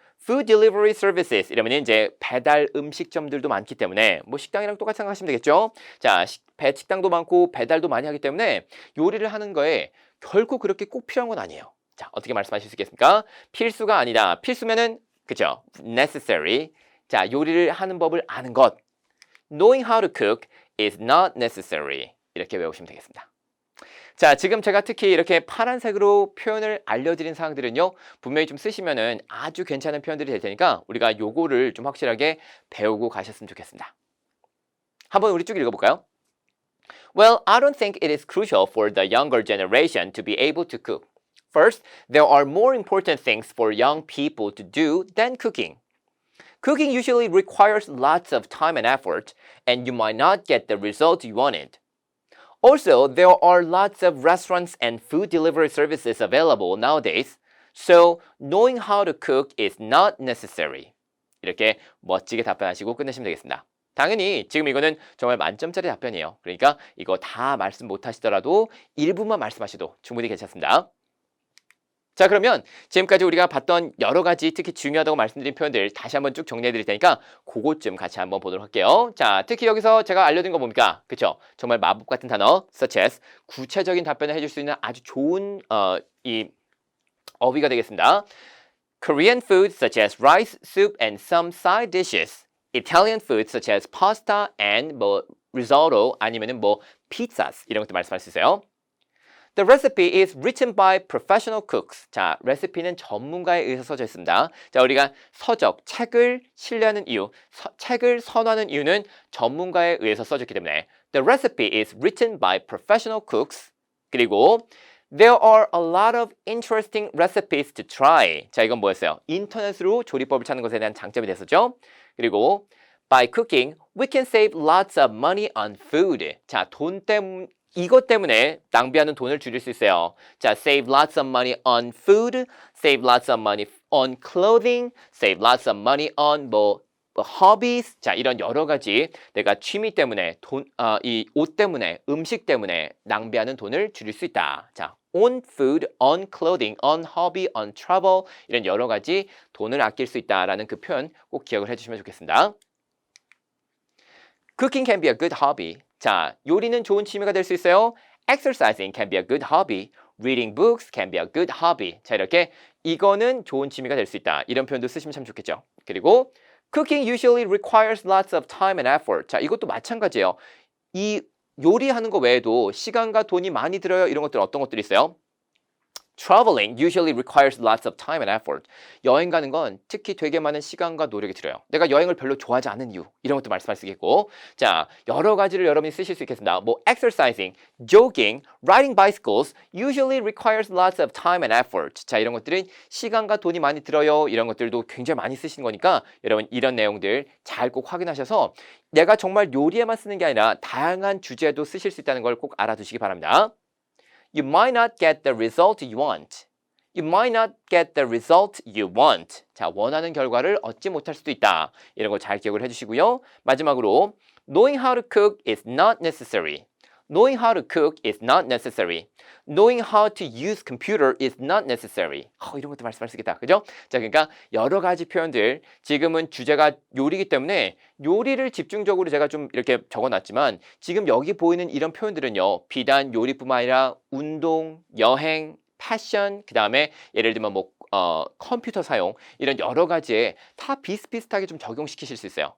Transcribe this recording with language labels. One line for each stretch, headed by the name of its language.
English: food delivery services
Korean: 이러면 이제 배달 음식점들도 많기 때문에 뭐 식당이랑 똑같이 생각하시면 되겠죠. 자, 식당도 많고 배달도 많이 하기 때문에 요리를 하는 거에 결코 그렇게 꼭 필요한 건 아니에요. 자, 어떻게 말씀하실 수 있겠습니까? 필수가 아니다. 필수면은 그죠? necessary. 자, 요리를 하는 법을 아는 것.
English: Knowing how to cook is not necessary.
Korean: 이렇게 외우시면 되겠습니다. 자, 지금 제가 특히 이렇게 파란색으로 표현을 알려드린 사항들은요. 분명히 좀 쓰시면은 아주 괜찮은 표현들이 될 테니까 우리가 요거를 좀 확실하게 배우고 가셨으면 좋겠습니다. 한번 우리 쭉 읽어볼까요?
English: Well, I don't think it is crucial for the younger generation to be able to cook. First, there are more important things for young people to do than cooking. Cooking usually requires lots of time and effort, and you might not get the result you wanted. Also, there are lots of restaurants and food delivery services available nowadays, so knowing how to cook is not necessary.
Korean: 이렇게 멋지게 답변하시고 끝내시면 되겠습니다. 당연히 지금 이거는 정말 만점짜리 답변이에요. 그러니까 이거 다 말씀 못 하시더라도 일부만 말씀하셔도 충분히 괜찮습니다. 자, 그러면 지금까지 우리가 봤던 여러 가지 특히 중요하다고 말씀드린 표현들 다시 한번 쭉 정리해 드릴 테니까 그것 좀 같이 한번 보도록 할게요. 자, 특히 여기서 제가 알려드린 거 뭡니까? 그쵸? 정말 마법 같은 단어 such as 구체적인 답변을 해줄 수 있는 아주 좋은 이 어휘가 되겠습니다.
English: Korean food such as rice, soup and some side dishes. Italian food such as pasta and 뭐 risotto
Korean: 아니면은 뭐
English: pizzas
Korean: 이런 것도 말씀할 수 있어요.
English: The recipe is written by professional cooks.
Korean: 자, 레시피는 전문가에 의해서 써져 있습니다. 자, 우리가 서적, 책을 신뢰하는 이유, 책을 선호하는 이유는 전문가에 의해서 써졌기 때문에
English: The recipe is written by professional cooks.
Korean: 그리고
English: There are a lot of interesting recipes to try.
Korean: 자, 이건 뭐였어요? 인터넷으로 조리법을 찾는 것에 대한 장점이 됐었죠. 그리고
English: By cooking, we can save lots of money on food.
Korean: 자, 이것 때문에 낭비하는 돈을 줄일 수 있어요. 자,
English: save lots of money on food, save lots of money on clothing, save lots of money on 뭐 hobbies.
Korean: 자, 이런 여러 가지 내가 취미 때문에 이 옷 때문에 음식 때문에 낭비하는 돈을 줄일 수 있다. 자,
English: on food, on clothing, on hobby, on travel
Korean: 이런 여러 가지 돈을 아낄 수 있다라는 그 표현 꼭 기억을 해주시면 좋겠습니다.
English: Cooking can be a good hobby.
Korean: 자, 요리는 좋은 취미가 될 수 있어요.
English: Exercising can be a good hobby. Reading books can be a good hobby.
Korean: 자, 이렇게 이거는 좋은 취미가 될 수 있다. 이런 표현도 쓰시면 참 좋겠죠. 그리고
English: Cooking usually requires lots of time and effort.
Korean: 자, 이것도 마찬가지예요. 이 요리하는 거 외에도 시간과 돈이 많이 들어요. 이런 것들 어떤 것들이 있어요?
English: Traveling usually requires lots of time and effort.
Korean: 여행 가는 건 특히 되게 많은 시간과 노력이 들어요. 내가 여행을 별로 좋아하지 않는 이유 이런 것도 말씀할 수 있겠고, 자 여러 가지를 여러분이 쓰실 수 있겠습니다.
English: 뭐 exercising, jogging, riding bicycles usually requires lots of time and effort.
Korean: 자 이런 것들은 시간과 돈이 많이 들어요. 이런 것들도 굉장히 많이 쓰시는 거니까 여러분 이런 내용들 잘 꼭 확인하셔서 내가 정말 요리에만 쓰는 게 아니라 다양한 주제도 쓰실 수 있다는 걸 꼭 알아두시기 바랍니다.
English: You might not get the result you want. You might not get the result you want.
Korean: 자, 원하는 결과를 얻지 못할 수도 있다. 이런 거 잘 기억을 해주시고요. 마지막으로
English: Knowing how to cook is not necessary. Knowing how to cook is not necessary. Knowing how to use computer is not necessary.
Korean: 이런 것도 말씀할 수 있겠다. 그죠? 자, 그러니까 여러 가지 표현들 지금은 주제가 요리이기 때문에 요리를 집중적으로 제가 좀 이렇게 적어놨지만 지금 여기 보이는 이런 표현들은요. 비단 요리뿐만 아니라 운동, 여행, 패션, 그 다음에 예를 들면 뭐 컴퓨터 사용 이런 여러 가지에 다 비슷비슷하게 좀 적용시키실 수 있어요.